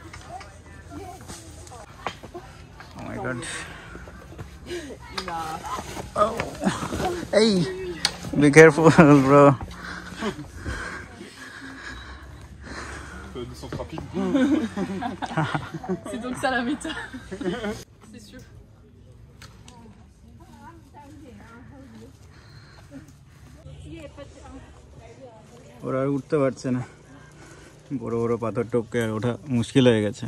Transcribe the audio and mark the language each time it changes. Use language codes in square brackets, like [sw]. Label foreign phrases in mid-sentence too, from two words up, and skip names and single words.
[en] Oh my God. Oh. এই Be careful, bro. [fr] Descente rapide. C'est donc ça la méta. C'est sûr. [bn] ওরা আর উঠতে পারছে না, বড় বড় পাথর টপকে আর ওঠা মুশকিল হয়ে গেছে।